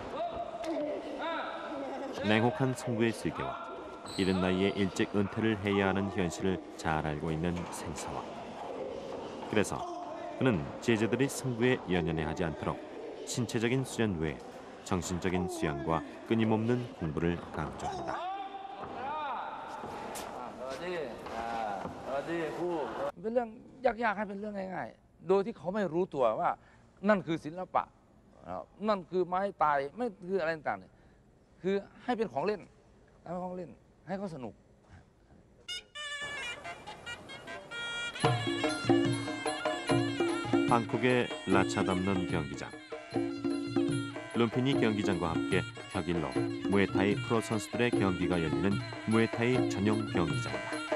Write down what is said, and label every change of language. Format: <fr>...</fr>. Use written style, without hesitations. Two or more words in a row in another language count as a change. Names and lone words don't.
<ko>냉혹한 승부의 세계와 이른 나이에 일찍 은퇴를 해야 하는 현실을 잘 알고 있는 생사왕. 그래서 그는 제자들이 승부에 연연해하지 않도록 신체적인 수련 외에 정신적인 수양과 끊임없는 공부를 강조한다.</ko> <th>เป็นเรื่องยากๆให้เป็นเรื่องง่ายๆโดยที่เขาไม่รู้ตัวว่านั่นคือศิลปะนั่นคือไม้ตายไม่คืออะไรต่างๆเนี่ยคือให้เป็นของเล่นให้ของเล่นให้เขาสนุก</th> <ko>방콕의 라차 담는 경기장. 룸피니 경기장과 함께 격일로 무에타이 프로 선수들의 경기가 열리는 무에타이 전용 경기장이다.</ko>